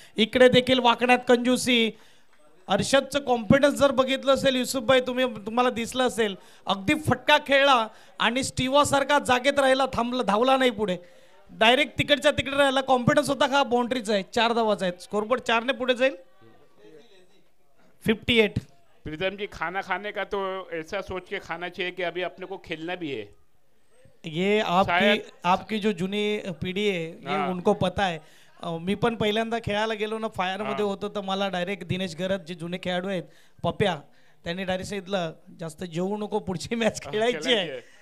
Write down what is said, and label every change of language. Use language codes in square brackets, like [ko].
[mr] इकडे देखील वाकण्यात कंजूसी. अर्षदचं कॉन्फिडन्स जर बघितलं असेल युसुफभाई, तुम्हाला दिसलं असेल, अगदी फटका खेळला आणि स्टीवा सारखा जागेत राहिला, थांबला, धावला नाही पुढे, डायरेक्ट तिकडच्या तिकडे राहिला. कॉन्फिडन्स होता का? बाउंड्रीचा आहे, 4 धावाचा आहे. स्कोरबोर्ड 4 ने पुढे जाईल. 58. [hi] प्रीतम जी, खाना खाने का तो ऐसा सोच के खाना चाहिए कि अभी अपने को खेलना भी है. ये आपकी जो [mr] जुनी पिढी आहे [hi] ये उनको [mr] पता आहे. मी पण पहिल्यांदा खेळायला गेलो ना, फायर मध्ये होतो, तर मला डायरेक्ट दिनेश गरत जे जुने खेळाडू आहेत, पप्या, त्यांनी डायरेक्ट सांगितलं जास्त जेवू नको, पुढची मॅच खेळायची आहे.